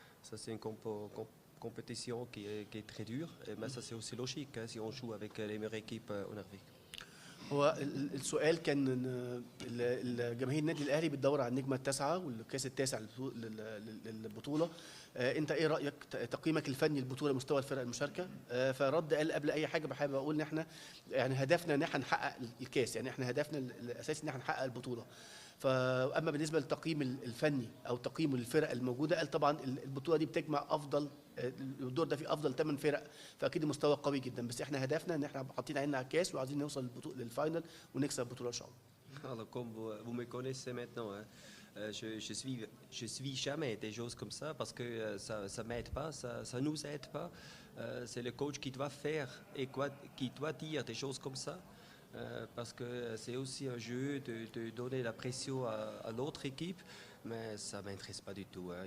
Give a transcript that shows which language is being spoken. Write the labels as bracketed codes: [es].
[fr] Ça, c'est une compétition qui est très dure. Mais ça, c'est aussi logique hein, si on joue avec les meilleures équipes en Afrique. [ar] هو السؤال كان ان الجماهير النادي الاهلي بتدور على النجمه التاسعه والكاس التاسع للبطوله. انت ايه رايك تقييمك الفني للبطوله مستوى الفرق المشاركه؟ فرد قال قبل اي حاجه بحب اقول ان احنا يعني هدفنا ان احنا نحقق الكاس، يعني احنا هدفنا الاساسي ان احنا نحقق البطوله. فاما بالنسبه للتقييم الفني او تقييم للفرق الموجوده، قال طبعا البطوله دي بتجمع افضل، الدور ده فيه افضل 8 فرق، فاكيد المستوى قوي جدا، بس احنا هدفنا ان احنا حاطين عيننا على الكاس وعايزين نوصل للفاينل ونكسب البطوله ان شاء الله. [fr] Alors, comme vous me connaissez maintenant, hein, je suis jamais des choses comme ça parce que ça m'aide pas, ça nous aide pas. C'est le coach qui doit faire et qui doit dire des choses comme ça. Parce que c'est aussi un jeu de donner la pression à l'autre équipe, mais ça ne m'intéresse pas du tout. Hein.